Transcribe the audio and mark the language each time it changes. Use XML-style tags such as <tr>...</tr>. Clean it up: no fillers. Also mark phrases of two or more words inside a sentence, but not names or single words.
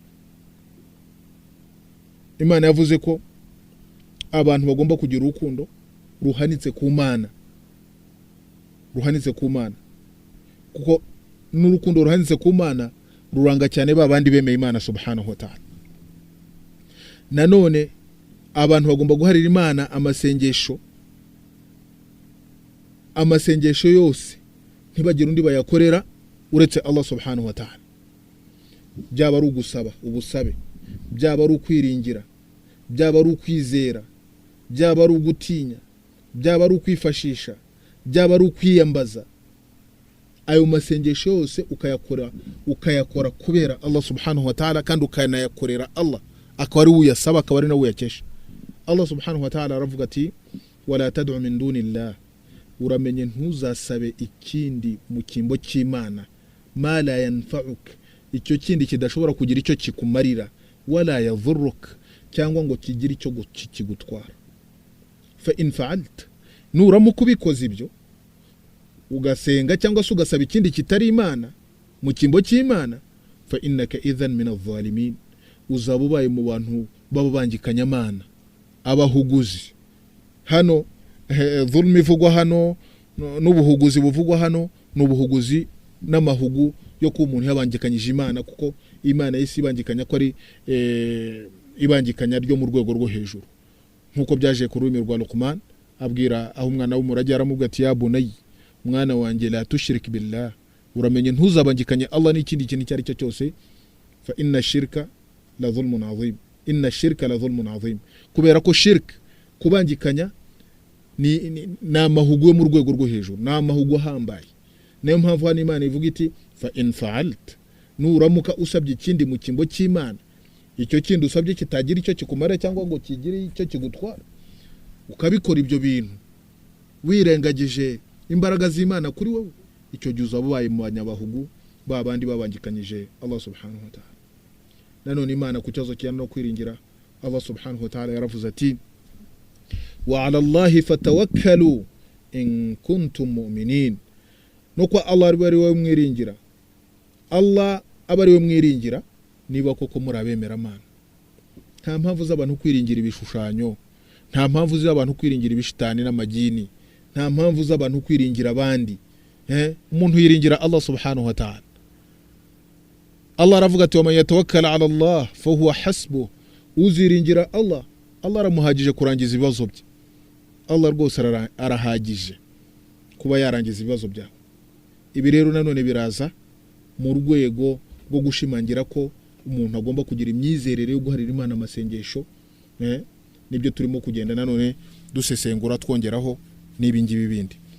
<rw>Imana yavuze ko abantu bagomba kugira urukundo ruhanitse ku Mana, ruhanitse ku Mana, kuko n'urukundo ruhanitse ku Mana ruranga cyane babandi bemeye Imana</rw> <ar>سبحانه وتعالى.</ar> <rw>Nanone abantu bagomba guharira Imana amasengesho, amasengesho yose ntibagira undi bayakorera uretse Allah</rw> <ar>سبحانه وتعالى.</ar> <rw>Byaba ari ugusaba ubusabe, byaba ari ukwiringira, byaba ari ukwizera, byaba ari ugutinya, byaba ari ukwifashisha, byaba ari ukwiyambaza, ayo masengesho yose ukayakora kubera Allah</rw> <ar>سبحانه وتعالى,</ar> <rw>kandi ukanayakorera Allah, akaba ari uyasaba, akaba ari nawe uyakesha.</rw> <ar>الله سبحانه وتعالى</ar> <rw>aravuga ati</rw> <ar>ولا تدع من دون الله,</ar> <rw>uramenye ntuzasabe ikindi mu kimbo cy'Imana,</rw> <ar>ما لا ينفعك,</ar> <rw>icyo kindi kidashobora kugira icyo kikumarira,</rw> <ar>ولا يضرك,</ar> <rw>cyangwa ngo kigira icyo kigutwara.</rw> <ar>فإن فعلت,</ar> <rw>nuramuka ubikoze ibyo ugasenga cyangwa se ugasaba ikindi kitari Imana mu kimbo cy'Imana,</rw> <ar>فإنك إذا من الظالمين,</ar> <rw>uzaba ubaye mu bantu babangikanya Imana, abahuguzi. Hano dhulmi ivugwa hano n'ubuhuguzi buvugwa hano n'ubuhuguzi n'amahugu yo ku umuntu yabangikanyije Imana, kuko Imana yisi ibangikanya ko ari ibangikanya ryo mu rwego rwo hejuru, nkuko byaje ku rurimi rwa Luqman abwira aho umwana w'umurage aramubwira ati</rw> <ar>يا بني,</ar> <rw>mwana wanjye</rw> <ar>لا تشرك بالله,</ar> <rw>uramenye ntuzabangikanye Allah n'ikindi kintu cyari cyo cyose,</rw> <ar>فإن الشرك لظلم عظيم، إن الشرك لظلم عظيم,</ar> <rw>kubera ko shirk kubangikanya ni amahugu yo mu rwego rwo hejuru, ni amahugu ahambaye. Niyo mpamvu hano Imana ivuga iti</rw> <ar>فإن فعلت,</ar> <rw>nuramuka usabye ikindi mu kimbo cy'Imana, icyo kindi usabye kitagira icyo kikumara cyangwa ngo kigire icyo kigutwara, ukabikora ibyo bintu wirengagije imbaraga z'Imana kuri wowe, icyo gihe uzaba ubaye mu banyabahugu babandi babangikanyije Allah</rw> <ar>سبحانه وتعالى.</ar> <rw>Nanone Imana ku cyazo cyane no kwiringira Allah</rw> <ar>سبحانه وتعالى</ar> <rw>yaravuze ati</rw> <ar>وعلى الله فتوكلوا إن كنتم مؤمنين,</ar> <rw>nuko Allah ari we mwiringira, Allah abari we mwiringira niba koko muri abemera Imana. Nta mpamvu z'abantu kwiringira ibishushanyo, nta mpamvu z'abantu kwiringira ibishitani n'amagini, nta mpamvu z'abantu kwiringira abandi. Umuntu yiringira Allah</rw> <ar>سبحانه وتعالى.</ar> <rw>Allah aravuga ati</rw> <ar>ومن يتوكل على الله فهو حسبه,</ar> <rw>uziringira Allah, Allah aramuhagije kurangiza ibibazo bye. Allah rwose arahagije kuba yarangiza ibibazo byawe. Ibi rero nanone biraza mu rwego rwo gushimangira ko umuntu agomba kugira imyizerere yo guharira Imana amasengesho. Nibyo turimo kugenda nanone dusesengura twongeraho n'ibingibi bindi.</rw>